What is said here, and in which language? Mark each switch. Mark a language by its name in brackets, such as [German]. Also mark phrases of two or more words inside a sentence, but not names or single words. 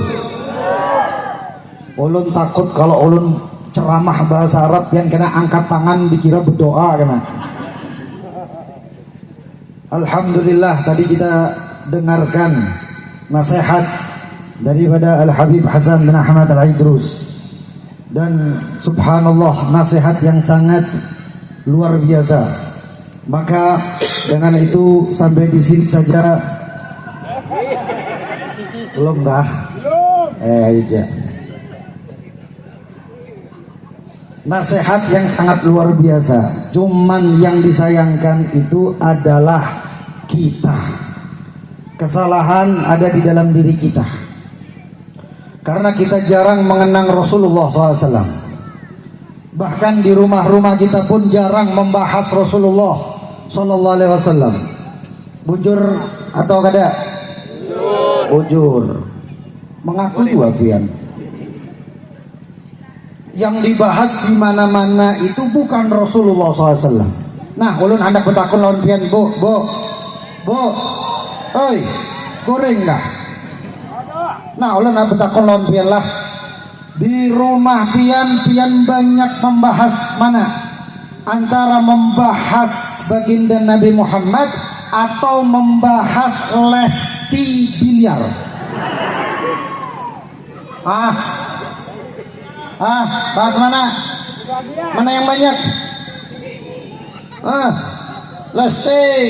[Banjar] Ulun takut kalau ulun ceramah bahasa Arab yang kena angkat tangan dikira berdoa kena. [Indonesian] Alhamdulillah tadi kita dengarkan nasihat daripada Al-Habib Hasan bin Ahmad Al-Idrus. Dan subhanallah nasihat yang sangat luar biasa. Maka dengan itu sampai di sini saja. Belum dah? Aja. Nasihat yang sangat luar biasa. Cuman yang disayangkan itu adalah kita. Kesalahan ada di dalam diri kita. Karena kita jarang mengenang Rasulullah SAW. Bahkan di rumah-rumah kita pun jarang membahas Rasulullah SAW. [Banjar] Bujur atau kada? Bujur. Mengaku juga pian. Yang dibahas di mana-mana itu bukan Rasulullah SAW. Nah, ulun hendak bertakun lawan pian, Bu, oi, goreng dah. Nah, ulun hendak bertakun lawan pian lah. Di rumah pian banyak membahas mana? [Indonesian] Antara membahas baginda Nabi Muhammad atau membahas Lesti biliar. Bahas mana? Mana yang banyak? Lesti.